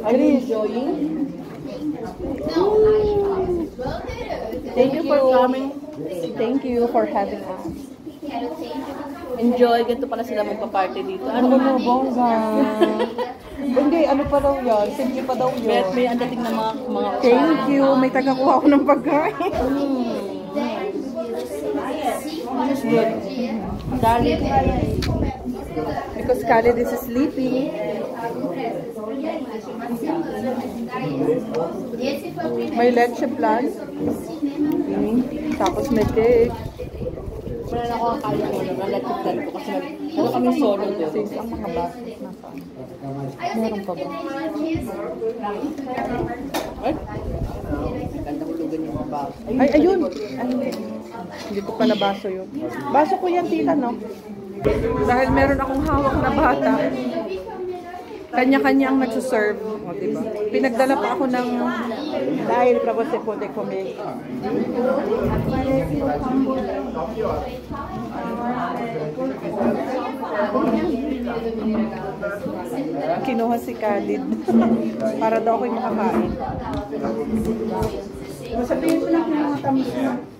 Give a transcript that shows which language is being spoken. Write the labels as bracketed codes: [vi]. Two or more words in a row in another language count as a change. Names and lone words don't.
[en] Are you enjoying? [pt] Não, aí ó, [en] Thank you for coming. Thank you for having us. [pt] quero tempo [tl] Enjoy, ganito pala sila magpa-party dito. Ano Ano mo, bongga? Hindi, ano pa daw yan? Simple pa daw yun. May ang dating na mga [en] Thank you. [tl] May tagakuha ako ng pagkain. [en] This is good. Darling. Because Khalid is sleeping. [tl] May leche plan. Tapos may cake. Wala na ako ang kaya ko ng electric ko kasi ano kami solo doon. Ang mga baso. Meron pa ba? Ay, ganda hulugan yung mga baso. Ay, ayun! Ay, hindi ko pala baso yun. Baso ko yan, tita, no? Dahil meron akong hawak na bata. Kanya-kanya ang nagsuserve. O, diba? Pinagdala pa ako ng... Dahil prabo [es] se puede comer. [tl] Kinuha si Khalid. Para daw ako'y makakain. Sabihin ko lang ng mga tamis na.